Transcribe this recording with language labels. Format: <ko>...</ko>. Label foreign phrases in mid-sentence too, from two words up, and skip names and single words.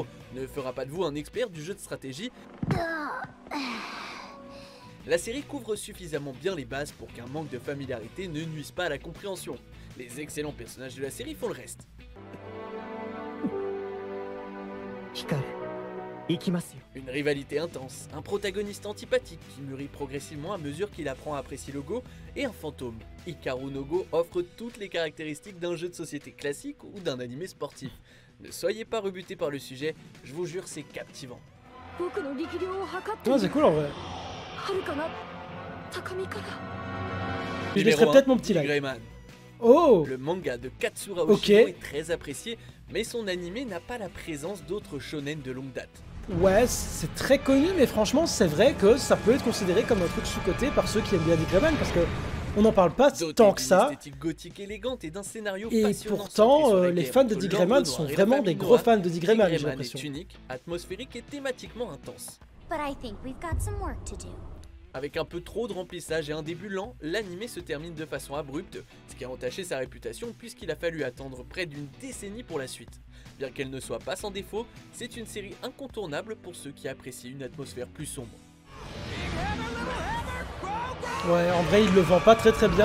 <fr>studio Pierrot ne fera pas de vous un expert du jeu de stratégie. La série couvre suffisamment bien les bases pour qu'un manque de familiarité ne nuise pas à la compréhension. Les excellents personnages de la série font le reste.</fr> <ja>光行きますよ。</ja> <fr>Une rivalité intense, un protagoniste antipathique qui mûrit progressivement à mesure qu'il apprend à apprécier le Go, et un fantôme. Hikaru no Go offre toutes les caractéristiques d'un jeu de société classique ou d'un animé sportif. Ne soyez pas rebutés par le sujet, je vous jure c'est captivant.</fr> <ja>僕の力量を測ってい</ja> <fr>Ouais,</fr> <ja>る</ja> <fr>c'est cool en vrai.</fr> <ja>遥かな高みから</ja> <fr>Je laisserai Numéro peut-être 1, mon petit like. Greyman. Oh! Le manga de Katsura Ok. Oshino est très apprécié, mais son animé n'a pas la présence d'autres shonen de longue date. Ouais, c'est très connu, mais franchement, c'est vrai que ça peut être considéré comme un truc sous-coté par ceux qui aiment bien Dick Grayman, parce que on n'en parle pas Doté tant que d'une ça. esthétique gothique élégante et d'un scénario Et passionnant pourtant, centré sur la les guerre fans de entre Dick l'Ordre Grayman Noir sont et la vraiment famille des gros Noire. fans de Dick Grayman, j'ai Grayman l'impression. est unique, atmosphérique et thématiquement intense.</fr> <en>But I think we've got some work to do.</en> <fr>Avec un peu trop de remplissage et un début lent, l'animé se termine de façon abrupte, ce qui a entaché sa réputation puisqu'il a fallu attendre près d'une décennie pour la suite. Bien qu'elle ne soit pas sans défaut, c'est une série incontournable pour ceux qui apprécient une atmosphère plus sombre. Ouais, en vrai, il le vend pas très très bien.</fr>